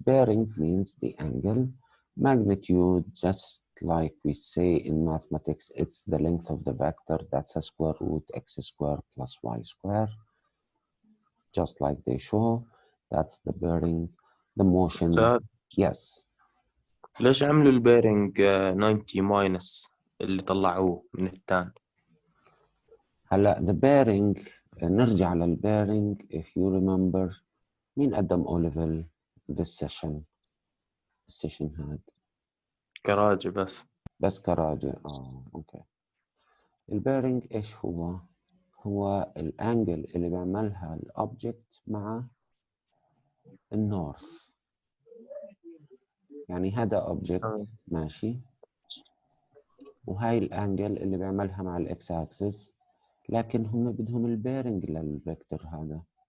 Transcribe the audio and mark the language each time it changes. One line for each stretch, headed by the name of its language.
English: Bearing means the angle. Magnitude, just like we say in mathematics, it's the length of the vector. That's a square root x squared plus y squared. Just like they show, that's the bearing. The motion, yes.
Arabic: ليش عملوا البيرنج 90 ماينس اللي طلعوه من الثاني؟ هلا the bearing نرجع للبيرنج.
English: if you remember
Arabic: مين قدم
English: O level this session؟
Arabic: السيشن هاد كراجة بس كراجة. اوكي. البيرنج ايش هو؟ هو الانجل اللي بيعملها الاوبجكت مع النورث. يعني هذا اوبجكت ماشي، وهاي الانجل اللي بيعملها مع الاكس اكسس، لكن هم بدهم البيرنج للفيكتور هذا.